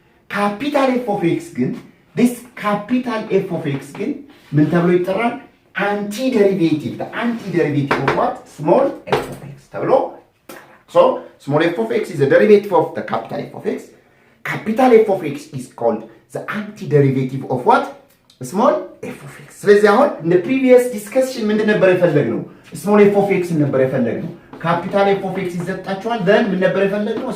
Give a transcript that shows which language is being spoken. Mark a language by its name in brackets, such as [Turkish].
[English] Capital F of x ግን this capital F of x [Amharic] ግን ምን ተብሎ ይጠራል? [English] Antiderivative, the antiderivative of what? Small f of x ተብሎ so small f of x is the derivative of the capital F of x. Capital F of x is called the antiderivative of what? Small f of x. [Amharic] ስለዚህ አሁን [English] in the previous discussion [Amharic] ምንድን ነበር የፈለግነው? [English] small f of x [Amharic] ነበር የፈለግነው። [English] capital f of x [Amharic] ይሰጣችኋል [English] then [Amharic] ምን ነበር የፈለግነው?